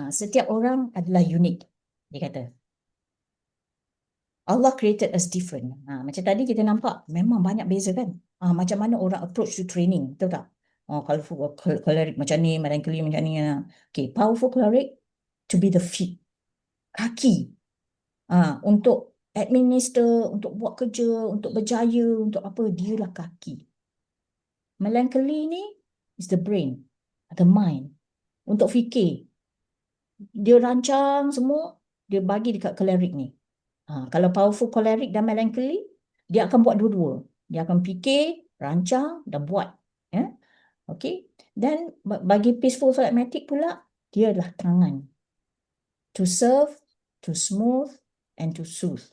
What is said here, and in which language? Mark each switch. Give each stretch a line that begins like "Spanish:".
Malay: Setiap orang adalah unik, dia kata.
English: Allah created us different.
Malay: Macam tadi kita nampak, memang banyak beza kan. Macam mana orang
English: approach to training,
Malay: tahu tak? Kalau choleric macam ni, melancholy macam ni.
English: Okay, powerful choleric to be the feet.
Malay: Kaki. Untuk administer, untuk buat kerja, untuk berjaya, untuk apa, dialah kaki.
English: Melancholy
Malay: ni
English: is the brain, the mind.
Malay: Untuk fikir. Dia rancang semua, dia bagi dekat choleric ni. Kalau powerful choleric dan melancholy, dia akan buat dua-dua. Dia akan fikir, rancang dan buat. Okay. Dan bagi peaceful phlegmatic pula, dia adalah tangan.
English: To serve, to smooth and to soothe.